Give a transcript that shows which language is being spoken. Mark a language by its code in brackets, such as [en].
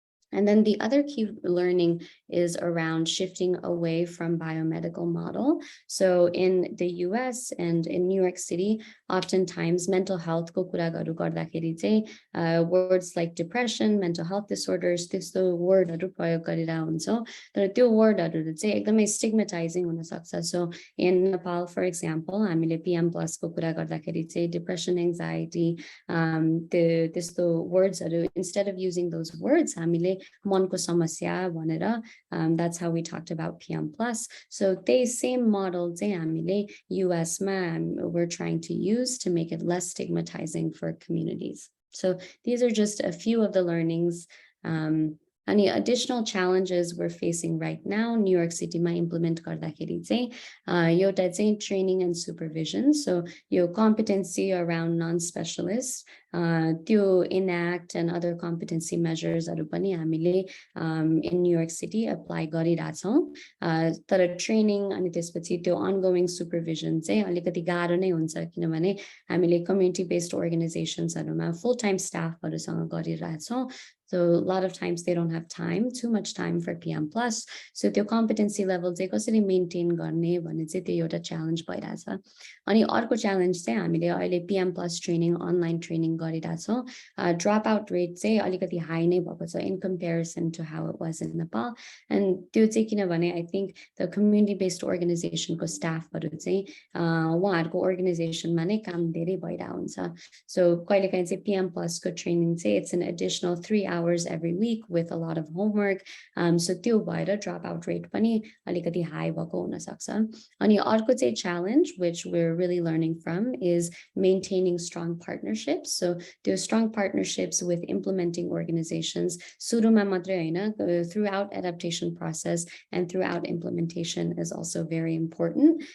[en] And then the other key learning is around shifting away from biomedical model. So in the US and in New York City, oftentimes mental health [ne] ko कुरा गर्दाखेरि चाहिँ [en] words like depression, mental health disorders, [ne] त्यस्तो wordहरू प्रयोग गरिरहेको हुन्छ. तर त्यो wordहरू चाहिँ एकदमै stigmatizing हुन सक्छ. [en] So in Nepal, for example, [ne] हामीले PM+ को कुरा गर्दाखेरि चाहिँ [en] depression, anxiety, त्यस्तो wordsहरू instead of using those words, [ne] हामीले मनको समस्या भनेर [en] that's how we talked about PM+. So the same model [ne] चाहिँ हामीले US मा [en] we're trying to use to make it less stigmatizing for communities. So these are just a few of the learnings. Any additional challenges we're facing right now, New York City ma [ne] implement गर्दाखेरि चाहिँ एउटा चाहिँ [en] training and supervision. So your competency around non-specialists, त्यो enact and other competency measures हरू पनि हामीले in New York City [ne] apply गरिरहेछौँ. तर training अनि त्यसपछि त्यो ongoing supervision चाहिँ अलिकति गाह्रो नै हुन्छ किनभने हामीले [en] community based organizations [ne] हरूमा full time staff हरूसँग गरिरहेछौँ. [en] So a lot of times they don't have time, too much time for PM plus. [ne] So त्यो competency level चाहिँ कसरी maintain गर्ने भन्ने चाहिँ त्यो एउटा challenge भइरहेछ. अनि अर्को challenge चाहिँ हामीले अहिले PM plus training, online training गरिरहेछौँ. [en] Dropout rate [ne] चाहिँ अलिकति high नै भएको छ [en] in comparison to how it was in Nepal. [ne] And त्यो चाहिँ किनभने [en] I think the community based organization [ne] को staffहरु चाहिँ उहाँहरुको organization मा नै काम धेरै भइरहेको हुन्छ. [en] So [ne] कहिलेकाहीँ चाहिँ PM plus को training चाहिँ [en] it's an additional 3 hours every week with a lot of homework. [ne] So त्यो भएर dropout rate पनि अलिकति high भएको हुन सक्छ. अनि अर्को चाहिँ [en] challenge which we're really learning from is maintaining strong partnerships. So त्यो strong partnerships with implementing organizations [ne] सुरुमा मात्रै हैन, [en] throughout adaptation process and throughout implementation is also very important.